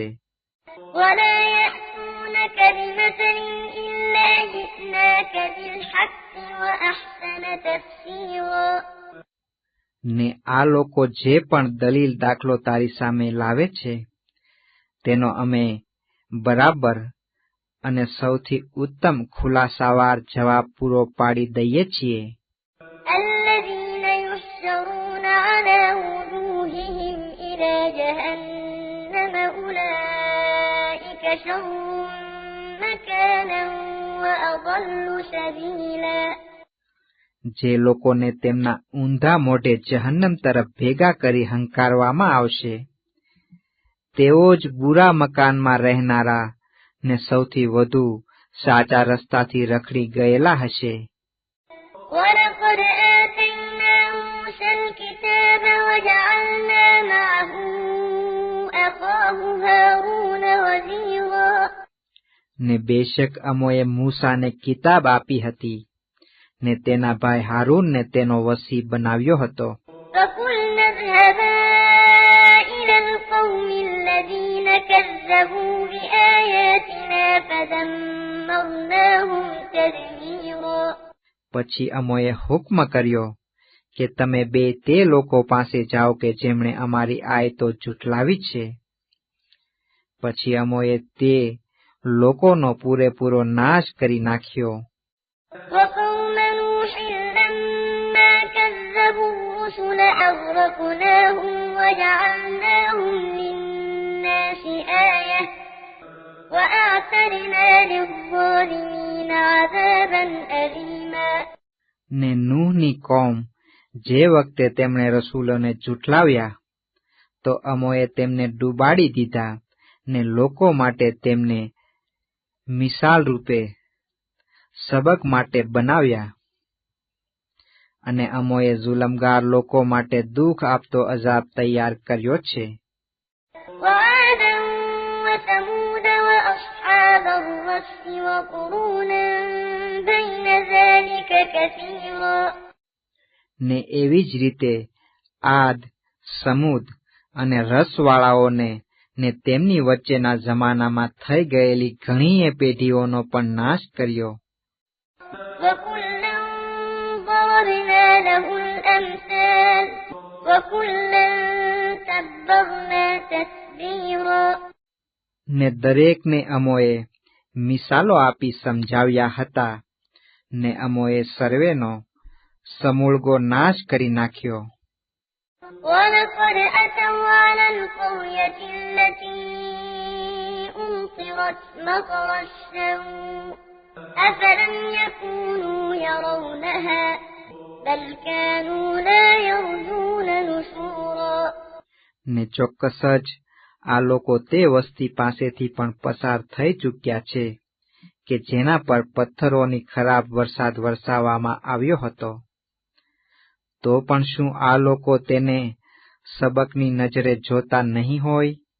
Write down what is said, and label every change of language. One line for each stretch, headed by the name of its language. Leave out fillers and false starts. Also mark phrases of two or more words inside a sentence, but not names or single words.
Arabic: ولا يأتونك بمثل إلا جئناك بالحق وأحسن تفسيرا.
Gujarati: ને આ લોકો જે પણ દલીલ દાખલો તારી સામે લાવે છે તેનો અમે બરાબર અને સૌથી ઉત્તમ ખુલાસાવાર જવાબ પૂરો પાડી દઈએ છીએ.
Arabic: الذين يحشرون على وجوههم إلى جهنم أولئك شر مكانا وأضل سبيلا.
Gujarati: જે લોકોને તેમના ઊંધા મોઢે જહન્નમ તરફ ભેગા કરી હંકારવામાં આવશે, તેઓ જ બુરા મકાનમાં રહેનારા ને સૌથી વધુ સાચા રસ્તાથી રખડી ગયેલા હશે.
Arabic: ولقد آتينا موسى الكتاب وجعلنا معه أخاه هارون وزيرا.
Gujarati: ને બેશક અમોએ મૂસાને કિતાબ આપી હતી, ને તેના ભાઈ હારૂનને તેનો વસી બનાવ્યો હતો.
Arabic: فقلنا اذهبا إلى القوم الذين كذبوا بآياتنا فدمرناهم تدميرا.
Gujarati: પછી અમોએ હુકમ કર્યો કે તમે બે તે લોકો પાસે જાઓ કે જેમણે અમારી આયતો જુઠલાવી છે. પછી અમોએ તે લોકોનો પૂરેપૂરો નાશ કરી નાખ્યો.
Arabic: وقوم نوح لما كذبوا الرسل أغرقناهم وجعلناهم للناس آية وأعتدنا للظالمين عذابا أليما.
Gujarati: ને નૂહની કોમ જે વખતે તેમણે રસૂલોને જુઠલાવ્યા તો અમોએ તેમને ડૂબાડી દીધા ને લોકો માટે તેમને મિસાલ રૂપે સબક માટે બનાવ્યા, અને અમોએ જુલમગાર લોકો માટે દુઃખ આપતો અઝાબ તૈયાર કર્યો છે.
Arabic: وعادا وثمود وأصحاب الرس وقرونا بين ذلك كثيرا.
Gujarati: ને એવી જ રીતે આદ, સમૂદ અને રસવાળાઓને ને તેમની વચ્ચેના જમાનામાં થઈ ગયેલી ઘણીએ પેઢીઓનો પણ નાશ કર્યો.
Arabic: وكلا ضربنا له الأمثال وكلا تبرنا تتبيرا.
Gujarati: ને દરેકને અમોએ મિસાલો આપી સમજાવ્યા હતા, ને અમોએ સર્વેનો સમૂળગો નાશ કરી નાખ્યો.
Arabic: ولقد أتوا على القرية التي أمطرت مطر السوء أفلم يكونوا يرونها بل كانوا لا يرجون نشورا.
Gujarati: ને ચોક્કસ જ આ લોકો તે વસ્તી પાસેથી પણ પસાર થઈ ચૂક્યા છે કે જેના પર પથ્થરોની ખરાબ વરસાદ વરસાવવામાં આવ્યો હતો. તો પણ શું આ લોકો તેને સબકની નજરે જોતા નહીં હોય?